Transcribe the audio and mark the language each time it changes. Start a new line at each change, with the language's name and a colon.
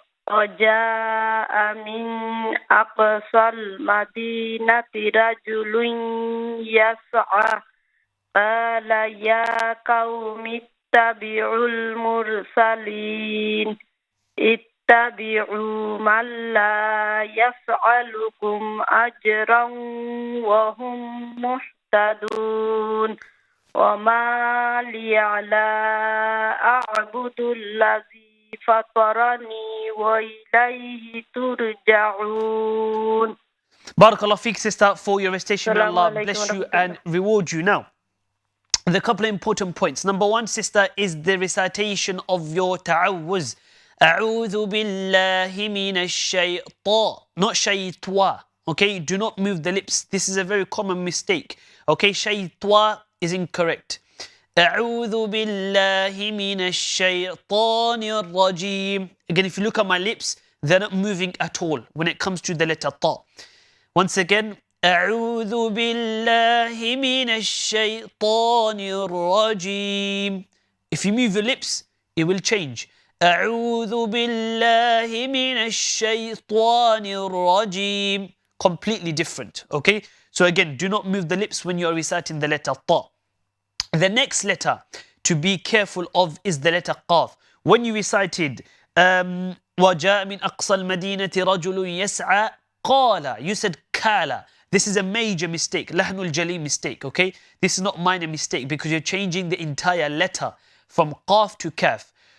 Arabic: وجاء من أقصى المدينة رجل يسعى قال يا قوم اتبعوا المرسلين اتبعوا من لا يسألكم أجرا وهم مهتدون وما لي لا أعبد الذي فطرني وإليه ترجعون.
English: Barakallah feek, sister, for your recitation. May Allah bless you and reward you. Now, the couple of important points. Number one, sister, is the recitation of your ta'awuz.
Arabic: أعوذ بالله من الشيطان,
English: not shaytwa. Okay, do not move the lips. This is a very common mistake. Okay, shaytwa is incorrect.
Arabic: أعوذ بالله من الشيطان الرجيم.
English: Again, if you look at my lips, they're not moving at all when it comes to the letter ta. Once again,
Arabic: أعوذ بالله من الشيطان الرجيم.
English: If you move your lips, it will change.
Arabic: أعوذ بالله من الشيطان الرجيم.
English: Completely different. Okay, so again, do not move the lips when you are reciting the letter ta. The next letter to be careful of is the letter qaf. When you recited
Arabic: وَجَاءَ مِنْ أَقْصَى الْمَدِينَةِ رَجُلٌ يَسْعَى قَالَ,
English: you said kala. This is a major mistake, lahnul jali mistake, okay? This is not minor mistake because you're changing the entire letter from qaf to kaf.